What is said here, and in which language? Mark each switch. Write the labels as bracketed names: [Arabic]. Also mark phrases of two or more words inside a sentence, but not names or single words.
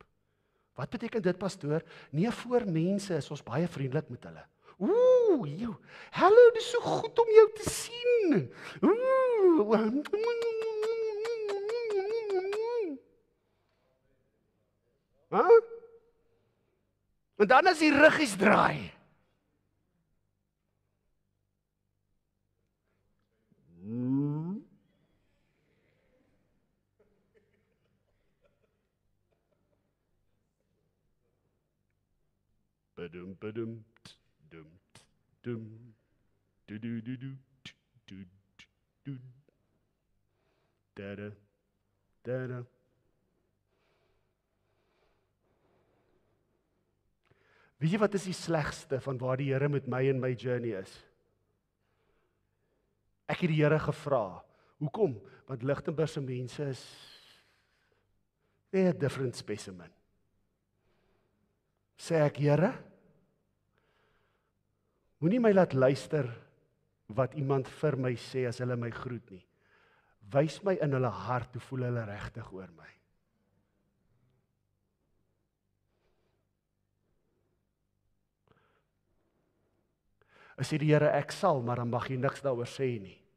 [Afrikaans] Wat beteken dit, pastoor? Nee, voor mense is ons baie vriendelik met hulle. Joe, hallo, dis so goed om jou te sien. En dan as die ruggies draai. Badum badum dum dum du du du du du du da da. Weet jy wat is die slegste van waar die Here met my en my journey is? Ek het die Here gevra. Hoekom? Want Lichtenburg se mense is [English] a different specimen. [Afrikaans] Sê ek, Here, moenie my laat luister wat iemand vir my sê as hulle my groet nie. Wys my in hulle hart hoe voel hulle regtig oor my. As sê die Here, ek sal, maar dan mag jy niks daaroor sê nie.